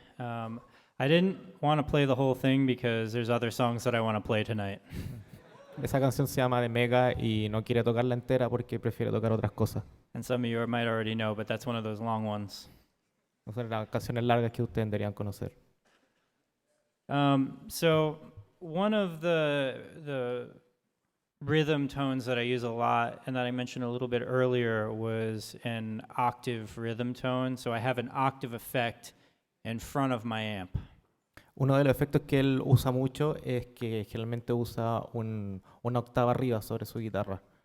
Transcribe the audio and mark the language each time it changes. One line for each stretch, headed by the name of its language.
English: I didn't want to play the whole thing because there's other songs that I want to play tonight.
Spanish: Esa canción se llama de Mega y no quiere tocarla entera porque prefiere tocar otras cosas.
English: And some of you might already know, but that's one of those long ones.
Spanish: No son las canciones largas que ustedes deberían conocer.
English: So one of the rhythm tones that I use a lot and that I mentioned a little bit earlier was an octave rhythm tone. So I have an octave effect in front of my amp.
Spanish: Uno de los efectos que él usa mucho es que generalmente usa una octava arriba sobre su guitarra.